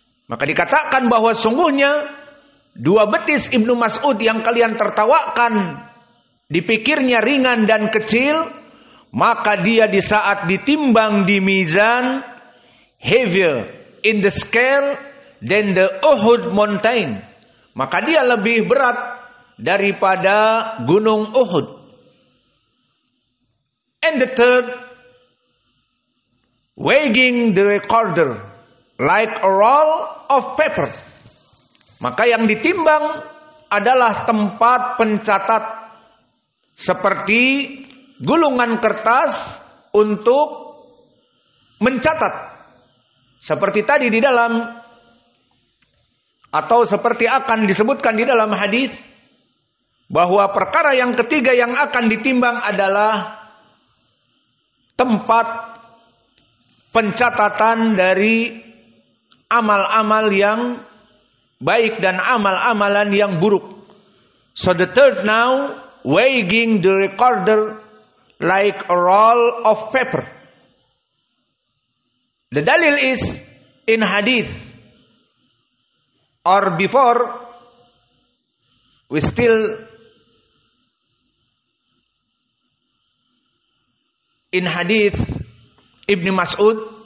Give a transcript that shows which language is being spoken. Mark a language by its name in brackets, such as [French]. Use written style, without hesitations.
[Indonesian] Maka dikatakan bahwa sungguhnya dua betis Ibnu Mas'ud yang kalian tertawakan dipikirnya ringan dan kecil, maka dia di saat ditimbang di mizan [English] heavier in the scale than the Uhud mountain. [Indonesian] Maka dia lebih berat daripada gunung Uhud. [English] And the third, weighing the recorder like a roll of paper. [Indonesian] Maka yang ditimbang adalah tempat pencatat seperti gulungan kertas untuk mencatat. Seperti tadi di dalam, atau seperti akan disebutkan di dalam hadis, bahwa perkara yang ketiga yang akan ditimbang adalah tempat pencatatan dari amal-amal yang baik dan amal-amalan yang buruk. [English] So the third now, weighing the recorder like a roll of paper. The dalil is in hadith, or before we still in hadith Ibnu Mas'ud.